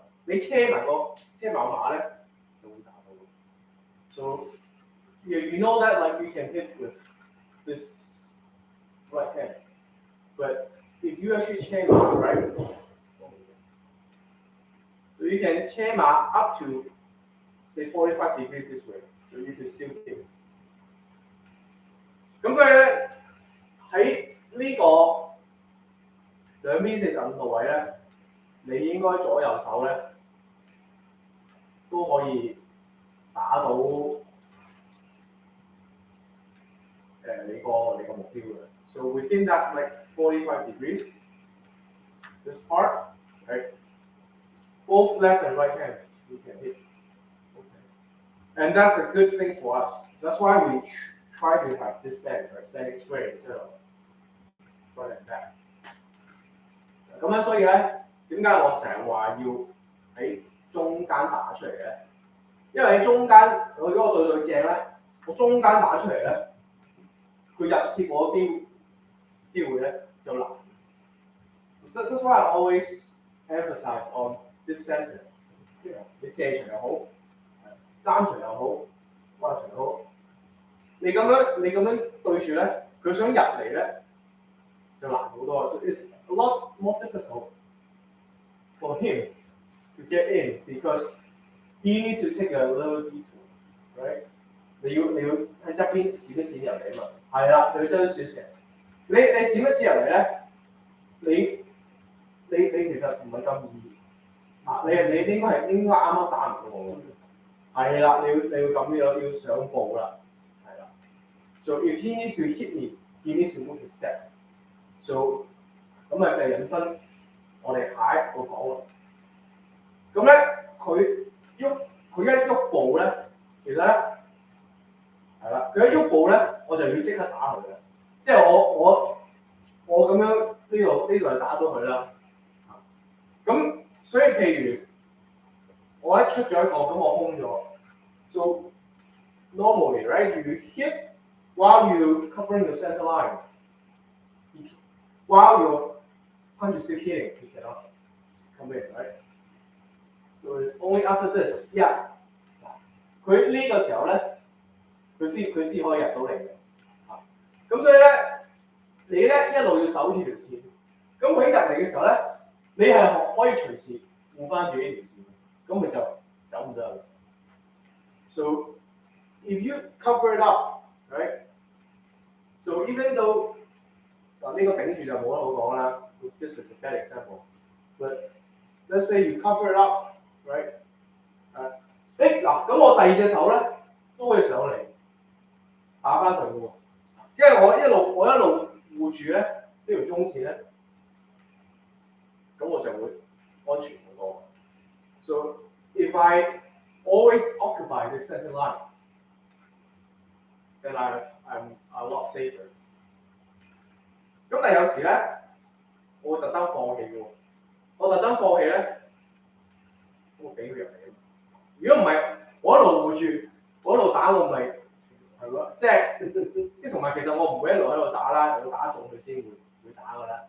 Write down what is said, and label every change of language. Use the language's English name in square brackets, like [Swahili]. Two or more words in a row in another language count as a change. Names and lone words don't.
[Cantonese] 你車埋馬咧，就會打到。 [English] So you know that like you can hit with this right hand, but if you actually 車馬 right, so you can 車馬 up to say 45 degrees this way, so you can still hit. [Cantonese] 咁所以咧喺呢個兩邊45度位咧，你應該左右手咧都可以打到你個目標嘅。 [English] So within that like 45 degrees, this part, right? Both left and right hand you can hit. Okay. And that's a good thing for us. That's why we try to have this stance, right? Standing straight instead of front and back. [Cantonese] 咁咧，所以咧，點解我成日話要喺中間打出嚟咧？因為喺中間，如果我對正咧，我中間打出嚟咧，佢入攝我機會咧就難。 [English] That's why I always emphasize on this center. [Cantonese] 你射場又好，單場又好，彎場又好。你咁樣對住咧，佢想入嚟咧就難好多。 [English] So it's a lot more difficult for him to get in because he needs to take a little detour, right? [Cantonese] 你要喺側邊閃一閃入嚟啊嘛。係啦，你要將少少。你閃一閃入嚟咧，你其實唔係咁易。啊，你應該啱啱打唔到我。係啦，你要咁樣要上步啦， [English] 係啦。So if he needs to hit me, he needs to move his step. [Cantonese] So 咁啊就係引申我哋下一個講啦。咁咧佢一喐步咧，其實咧係啦，佢一喐步咧，我就要即刻打佢嘅。即係我咁樣呢度就打到佢啦。咁所以譬如我一出咗一個，咁我空咗。 [English] So normally, right, you hit while you covering the center line. While your punch is still hitting, you cannot come in, right? So it's only after this, yeah. [Cantonese] 佢呢個時候咧，佢先可以入到嚟嘅。咁所以咧，你咧一路要守住條線。咁佢入嚟嘅時候咧，你係可以隨時護翻住呢條線，咁佢就走唔得。 [English] So if you cover it up, right? So even though [Cantonese] 嗱呢個頂住就冇得好講啦 ， [English] this is a bad example. But let's say you cover it up, right? [Cantonese] 嗱，咁我第二隻手咧都會上嚟打翻佢嘅喎，因為我一路護住咧呢條中線咧，咁我就會安全好多。 [English] So if I always occupy the center line, then I'm a lot safer. [Cantonese] 咁但係有時咧，我會特登放棄嘅喎。我特登放棄咧，我俾佢入嚟。如果唔係，我一路護住，我一路打我咪係咯，即係同埋其實我唔會一路喺度打啦，我打中佢先會打㗎啦。